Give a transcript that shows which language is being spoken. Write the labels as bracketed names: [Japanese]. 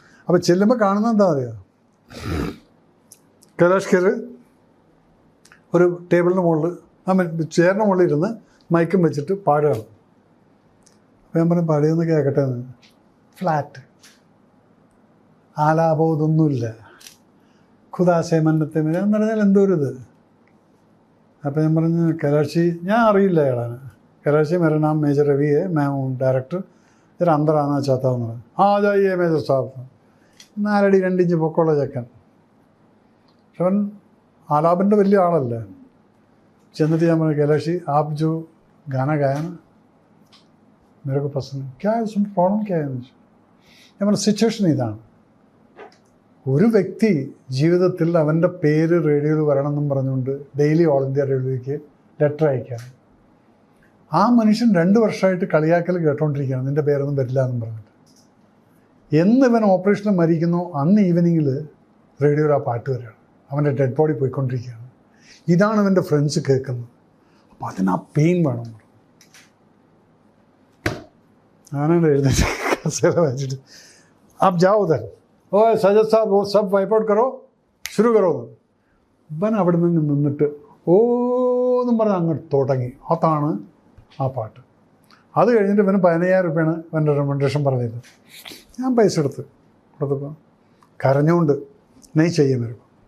[Malayalam] അപ്പോൾ ചെല്ലുമ്പോൾ കാണുന്നത് എന്താ പറയുക, കൈലാഷ്കർ ഒരു ടേബിളിന് മുകളിൽ ചെയറിന് മുകളിൽ ഇരുന്ന് മൈക്കും വെച്ചിട്ട് പാടുകയാണ്. അപ്പോൾ ഞാൻ പറഞ്ഞു പാടിയൊന്ന് കേൾക്കട്ടെ എന്ന്. ഫ്ലാറ്റ്, ആലാപോ ഇതൊന്നുമില്ല, ഖുദാസെ മന്നത്തെ മേരി എന്ന് പറഞ്ഞാൽ എന്തോ ഒരു ഇത്. അപ്പോൾ ഞാൻ പറഞ്ഞു കൈലാഷി, ഞാൻ അറിയില്ല അയാളാണ്. [Hindi] കൈലാഷി मेरा नाम मेजर रवि है, मैं हूँ डायरेक्टर, जरा अंदर आना चाहता हूँ. ആ ജായിയെ മേജർ സാബ്. [Malayalam] 4 അടി 2 ഇഞ്ച് പൊക്കമുള്ള ചെക്കൻ. അവൻ ആലാപിൻ്റെ വലിയ ആളല്ലേ. ചെന്നിട്ട് ഞാൻ പറഞ്ഞു [Hindi] कैलाशी आप जो गाना गाया ना मेरे को पसंद है, क्या है उसमें प्रॉब्लम क्या है. [Malayalam] ഞാൻ പറഞ്ഞു സിറ്റുവേഷൻ ഇതാണ്. ഒരു വ്യക്തി ജീവിതത്തിൽ അവൻ്റെ പേര് റേഡിയോയിൽ വരണമെന്നും പറഞ്ഞുകൊണ്ട് ഡെയിലി ഓൾ ഇന്ത്യ റേഡിയോയ്ക്ക് ലെറ്റർ അയക്കുകയാണ്. ആ മനുഷ്യൻ 2 വർഷമായിട്ട് കളിയാക്കൽ കേട്ടോണ്ടിരിക്കുകയാണ്, നിൻ്റെ പേരൊന്നും വരില്ല എന്നും പറഞ്ഞിട്ട്. എന്ന് ഇവൻ ഓപ്പറേഷനിൽ മരിക്കുന്നു അന്ന് ഈവനിങ്ങിൽ റേഡിയോയിൽ ആ പാട്ട് വരികയാണ്. അവൻ്റെ ഡെഡ് ബോഡി പോയിക്കൊണ്ടിരിക്കുകയാണ്. ഇതാണ് അവൻ്റെ ഫ്രണ്ട്സ് കേൾക്കുന്നത്. അപ്പോൾ അതിന് ആ പെയിൻ വേണം. ഞാനാണ് എഴുന്നേറ്റ് കസേര വെച്ചിട്ട് [Hindi] आप जाओ उधर, ओ सजद साहब वो सब वाइप आउट करो, शुरू करो. [Malayalam] ഇവൻ അവിടെ നിന്ന് നിന്നിട്ട് ഓന്നും പറഞ്ഞ് അങ്ങോട്ട് തുടങ്ങി. അതാണ് ആ പാട്ട്. അത് കഴിഞ്ഞിട്ട് ഇവന് 15,000 രൂപയാണ് ഇവൻ്റെ റെക്കമെൻഡേഷൻ പറഞ്ഞത്. ഞാൻ പൈസ കൊടുത്തപ്പോൾ കരഞ്ഞുകൊണ്ട് നെയ് ചെയ്യാൻ വരും.